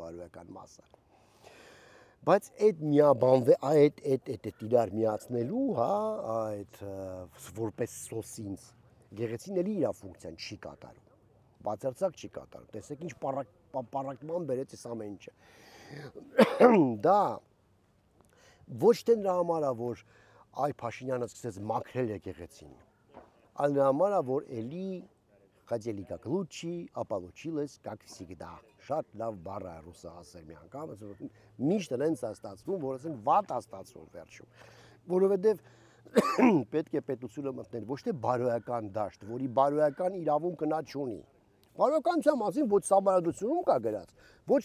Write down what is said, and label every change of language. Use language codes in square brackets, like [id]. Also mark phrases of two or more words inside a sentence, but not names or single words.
[hy] բարոյական մասը։ Բայց այդ այդ իրար միացնելու, հա, այդ որպես սոսինց, եկեղեցին էլի իր ֆունկցիան չի կատարում, բացարձակ չի կատարում, տեսեք ինչ պառակտման բերեց այս ամեն ինչը։ Դա ոչ թե նրա համար է, որ այ Փաշինյանը սկսեց մաքրել եկեղեցին, այլ նրա համար է, որ էլի [ru] Хотели как лучше, а получилось как всегда։ [hy] Շատ լավ բառ է ռուսը ասել մի անգամ, միշտ այնց է ստացվում, որ ասենք վատ է ստացվում վերջում։ Որովհետև պետք է պետությունը մտնել ոչ թե բարոյական դաշտ, որի բարոյական իրավունք նա չունի։ Բարոյականության մասին ոչ սահմանադրությունում կա գրած, ոչ